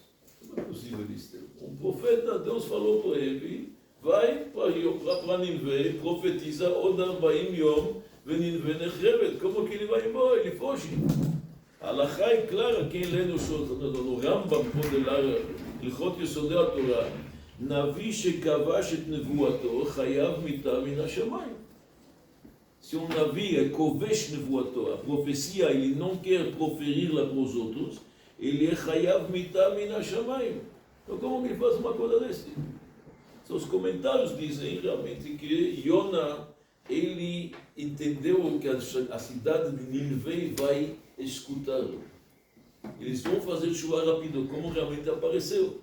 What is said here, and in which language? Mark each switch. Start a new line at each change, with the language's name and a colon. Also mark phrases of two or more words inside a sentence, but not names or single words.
Portuguese: Como é possível isso? Um profeta, Deus falou para ele: vai para Nínive, profetiza
Hebrew: עוד ארבעים יום, נינוה נחרבת.
Portuguese: Como que ele vai embora? Ele foge. A halakha é clara, quem lê no Rambam, pode ler Hilchot Yesodei HaTorah,
Hebrew: נביא שכבש את נבואתו, חייב מיתה מן השמים.
Portuguese: Se um Navi é
Hebrew: כובש נבואתו,
Portuguese: a profecia, ele não quer proferir-la para os outros, ele é
Hebrew: חייב מיתה מן השמים.
Portuguese: Então como que ele faz uma coisa desse? Então, os comentários dizem realmente que Yona, ele entendeu que a cidade de Nínive vai escutá-lo. Eles vão fazer chuva rápido, como realmente apareceu.